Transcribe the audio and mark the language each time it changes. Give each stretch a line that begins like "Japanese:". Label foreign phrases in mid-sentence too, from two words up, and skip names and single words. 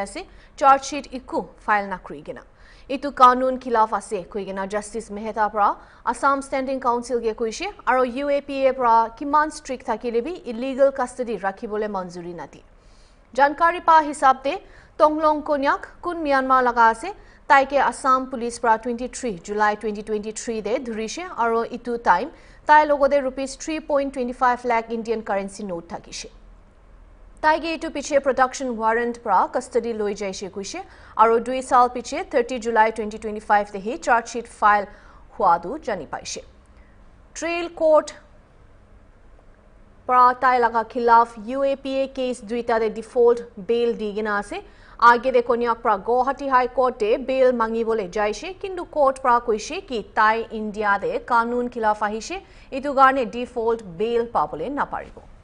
Naga Pidgin: से चार्जशीट इकु फाइल न कुरिगिना इतु कानून खिलाफ आसे कुइगिना जस्टिस मेहता प्रा असम
English: standing counsel
Naga Pidgin: के कुइशे और यूएपीए प्रा किमान स्ट्रिक्ट थाकिले भी
English: illegal custody
Naga Pidgin: राखिबोले मंजूरी नाति जानकारी पा हिसाब ते टोंगलोंग कोन्याक कुन म्यांमार लगा आसे ताइके असम पुलिस प्रा 23 जुलाई 2023 दे धुरिशे और इतु टाइम ताइ लोगोदे ₹3.25 लाख
English: Indian currency note
Naga Pidgin: थाकिशे ताइगे इटु पीछे
English: production warrant
Naga Pidgin: प्रा कस्टडी लोई जाइशे कुइशे और 2 साल पीछे 30 जुलाई 2025 ते ही चार्जशीट फाइल हुआदु जानी पाइशे
English: trial court
Naga Pidgin: प्रा ताइ लगा खिलाफ यूएपीए केस दुइता दे
English: default bail
Naga Pidgin: दीगिना से आगे दे कोन्याक प्रा गुवाहाटी हाई कोर्ट दे बेल मांगी बोले जाइशे किंतु कोर्ट प्रा कुइशे कि ताइ इंडिया दे कानून खिलाफ आहिशे इतु गाने
English: default bail
Naga Pidgin: पाबोले ना पारिबो